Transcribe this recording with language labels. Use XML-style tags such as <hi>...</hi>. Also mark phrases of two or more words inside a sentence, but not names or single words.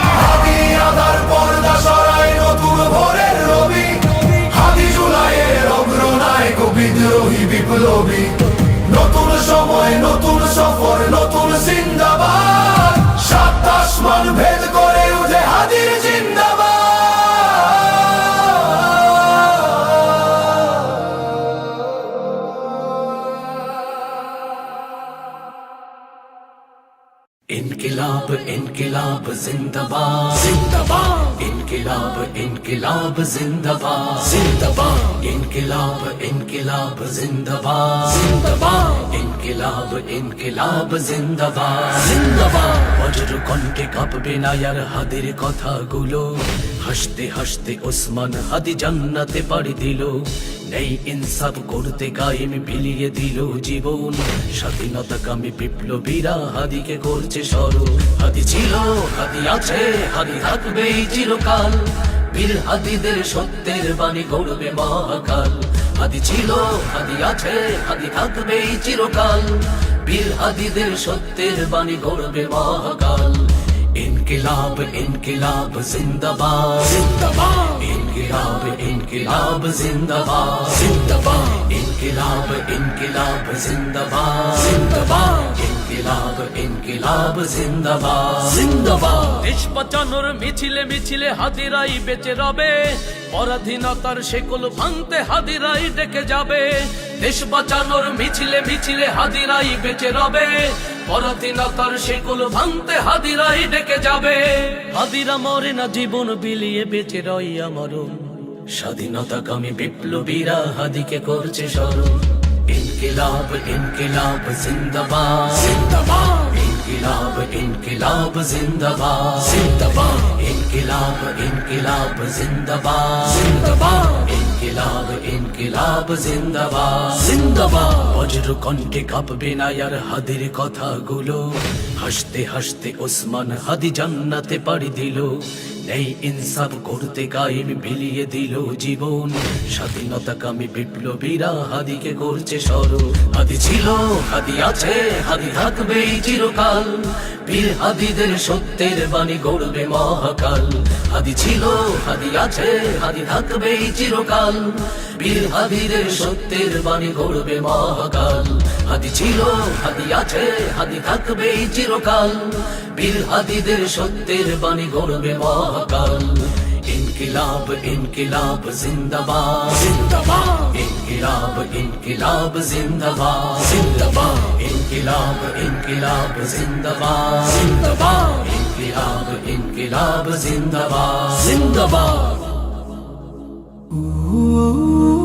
<bn>হাদি আধার পর্দা সরায় নতুন ভোরের রবি, হাদি জুলাইয়ের অগ্রনায়ক বিদ্রোহী বিপ্লবী। নতুন সময় নতুন সফর নতুন জিন্দাবাদ, সাত আসমান ভেদ করে উঠে হাদির জিন্দাবাদ।</bn> <hi>इनकिलाब इनकिलाब जिंदाबाद जिंदाबाद, इनकिलाब इनकिलाब जिंदाबाद जिंदाबाद, इनकिलाब इनकिलाब जिंदाबाद जिंदाबाद, इनकिलाब इनकिलाब जिंदाबाद जिंदाबाद।</hi> <bn>বজ্র কণ্ঠে কাঁপবে না আর হাদির কথাগুলো, হাসতে হাসতে ওসমান হাদি জান্নাতে পাড়ি দিল। নেই ইনসাফ করতে কায়েম বিলিয়ে দিল জীবন, স্বাধীনতাকামী বিপ্লবীরা হাদিকে করছে স্মরণ। হাদি ছিল, হাদি আছে, হাদি থাকবে চিরকাল, বীর হাদিদের সত্যের বাণী গৌরবে মহাকাল। হাদি ছিল, হাদি আছে, হাদি থাকবে চিরকাল, বীর হাদিদের সত্যের বাণী গৌরবে মহাকাল।</bn> <hi>इनकिलाब इनकिलाब जिंदाबाद जिंदाबाद, इनकिलाब इनकिलाब जिंदाबाद जिंदाबाद, इनकिलाब इनकिलाब जिंदाबाद जिंदाबाद, इनकिलाब इनकिलाब जिंदाबाद जिंदाबाद।</hi> <bn>দেশ বাঁচানোর মিছিলে মিছিলে হাদিরাই বেঁচে রবে, পরাধীনতার শেকল ভাঙতে হাদিরাই ডেকে যাবে। দেশ বাঁচানোর মিছিলে মিছিলে হাদিরাই বেঁচে রবে, পরাধীনতার শেকল ভাঙতে হাদিরাই ডেকে যাবে। হাদিরা মরে না, জীবন বিলিয়ে বেঁচে রয় আমরণ, স্বাধীনতাকামী বিপ্লবীরা হাদিকে করছে স্মরণ।</bn> <hi>इनकिलाब इनकिलाब जिंदाबाद जिंदाबाद, इनकिलाब इनकिलाब जिंदाबाद जिंदाबाद, इनकिलाब इनकिलाब जिंदाबाद जिंदाबाद, इनकिलाब इनकिलाब जिंदाबाद जिंदाबाद।</hi> <bn>বজ্র কণ্ঠে কাঁপবে না আর হাদির কথাগুলো, হাসতে হাসতে ওসমান হাদি জান্নাতে পাড়ি দিল। নেই ইনসাফ করতে কায়েম বিলিয়ে দিল জীবন, স্বাধীনতাকামী বিপ্লবীরা হাদিকে করছে স্মরণ। হাদি ছিল, হাদি আছে, হাদি থাকবে চিরকাল, বীর হাদিদের সত্যের বাণী গৌরবে মহাকাল। হাদি ছিল, হাদি আছে, হাদি থাকবে চিরকাল, বীর হাদিদের সত্যের বাণী গৌরবে মহাকাল। হাদি ছিল, হাদি আছে, হাদি থাকবে চিরকাল, বীর হাদিদের সত্যের বাণী গৌরবে মহাকাল।</bn> <hi>इनकिलाब इनकिलाब जिंदाबाद जिंदाबाद, इनकिलाब इनकिलाब जिंदाबाद जिंदाबाद, इनकिलाब इनकिलाब जिंदाबाद जिंदाबाद, इनकिलाब इनकिलाब जिंदाबाद जिंदाबाद।</hi>